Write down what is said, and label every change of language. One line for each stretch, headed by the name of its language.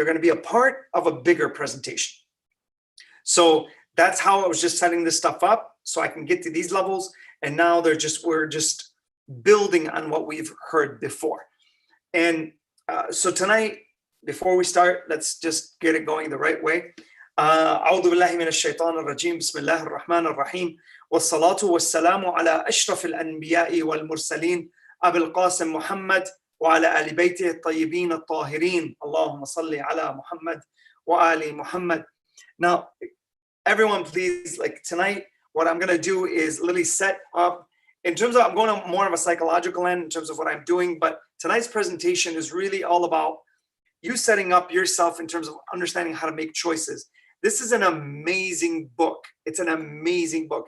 English: They're going to be a part of a bigger presentation. So that's how I was just setting this stuff up so I can get to these levels. And now we're just building on what we've heard before. And so tonight, before we start, let's just get it going the right way.
Arabic: أعوذ بالله من الشيطان الرجيم بسم الله الرحمن الرحيم والصلاة والسلام على أشرف الأنبياء والمرسلين أبي القاسم محمد وعلى آل بيته الطيبين الطاهرين اللهم صل على محمد وآل محمد.
English: Now, everyone, please, like tonight, what I'm going to do is literally set up, in terms of, I'm going on more of a psychological end in terms of what I'm doing, but tonight's presentation is really all about you setting up yourself in terms of understanding how to make choices. This is an amazing book. It's an amazing book.